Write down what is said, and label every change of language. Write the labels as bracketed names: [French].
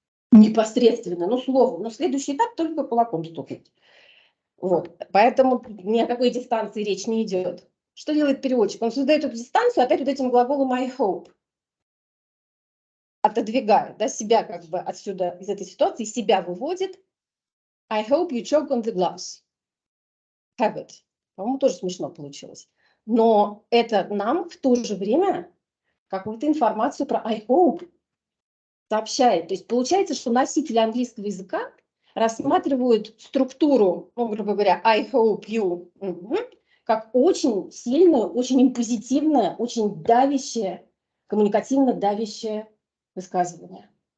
[Russian] Непосредственно, ну, словом. Но следующий этап только кулаком стукнуть. Вот. Поэтому ни о какой дистанции речь не идет. Что делает переводчик? Он создает эту дистанцию опять вот этим глаголом [English] I hope. [Russian] Отодвигает, да, себя как бы отсюда, из этой ситуации, себя выводит. [English] I hope you choke on the glass. Have it. [Russian] По-моему, тоже смешно получилось. Но это нам в то же время какую-то информацию про I hope сообщает. То есть получается, что носители английского языка рассматривают структуру, ну, грубо говоря, [English] I hope you, [Russian] как очень сильную, очень импозитивное, очень давящее, коммуникативно давящее высказывание.